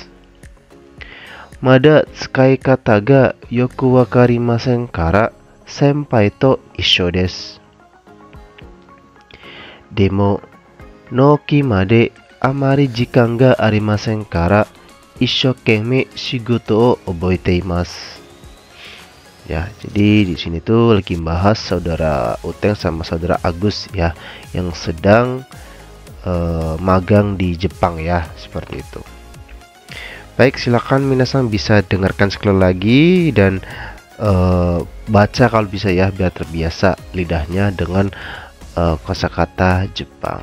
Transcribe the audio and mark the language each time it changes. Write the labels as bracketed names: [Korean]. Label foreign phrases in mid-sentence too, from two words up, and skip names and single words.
[Japanese] まだ使い方がよくわかりませんから先輩と一緒です。でも納期まであまり時間がありませんから一生懸命仕事を覚えています。 [Indonesian] Ya, jadi di sini tuh lagi bahas saudara Uteng sama saudara Agus ya, yang sedang magang di Jepang ya, seperti itu. Baik, silakan minasang bisa dengarkan sekali lagi dan baca kalau bisa ya, biar terbiasa lidahnya dengan kosakata Jepang.